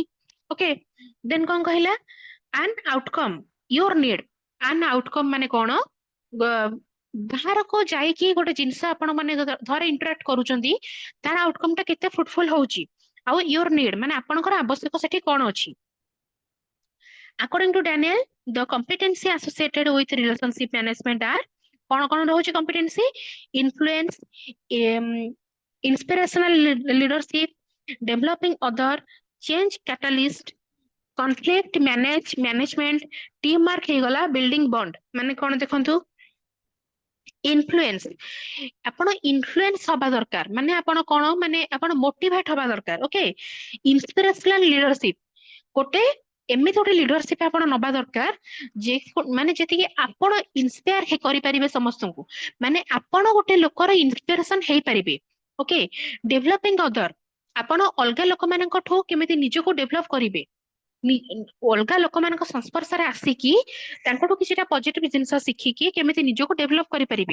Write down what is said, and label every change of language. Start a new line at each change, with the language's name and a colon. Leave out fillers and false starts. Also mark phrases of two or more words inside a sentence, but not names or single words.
Odia: ଓକେ, ଦେନ୍ କଣ କହିଲା,
English: an outcome your need, an outcome
Odia: ମାନେ କଣ, ବାହାରକୁ ଯାଇକି ଗୋଟେ ଜିନିଷ ଆପଣ ମାନେ ଧର ଇଣ୍ଟରାକ୍ଟ କରୁଛନ୍ତି ତାର ଆଉଟକମ୍ ଟା କେତେ ଫ୍ରୁଟଫୁଲ ହଉଛି, ଆଉ
English: your need
Odia: ମାନେ ଆପଣଙ୍କର ଆବଶ୍ୟକ ସେଠି କଣ ଅଛି।
English: According to Daniel, the competency associated with relationship management are
Odia: କୋଉ କୋଉ ରହୁଛି
English: competency, influence, inspirational leadership, developing other, change catalyst, conflict management, teamwork ହେଇଗଲା, building bond
Odia: ମାନେ କଣ ଦେଖନ୍ତୁ,
English: influence,
Odia: ଆପଣ influence ହବା ଦରକାର, ମାନେ ଆପଣ କଣ, ମାନେ ଆପଣ motivate ହବା ଦରକାର, ଓକେ।
English: inspirational leadership,
Odia: ଗୋଟେ ଏମିତି ଗୋଟେ ଲିଡରସିପ ଆପଣ ନବା ଦରକାର ଯେ, ମାନେ ଯେତିକି ଆପଣ ଇନ୍ସପାୟାର କରିପାରିବେ ସମସ୍ତଙ୍କୁ, ମାନେ ଆପଣ ଗୋଟେ ଲୋକର ଇନ୍ସପିରେସନ ହେଇପାରିବେ, ଓକେ।
English: developing other,
Odia: ଆପଣ ଅଲଗା ଲୋକମାନଙ୍କଠୁ କେମିତି ନିଜକୁ ଡେଭଲପ କରିବେ, ଅଲଗା ଲୋକମାନଙ୍କ ସଂସ୍ପର୍ଶରେ ଆସିକି ତାଙ୍କଠୁ କିଛିଟା ପଜିଟିଭ ଜିନିଷ ଶିଖିକି କେମିତି ନିଜକୁ ଡେଭଲପ କରିପାରିବେ।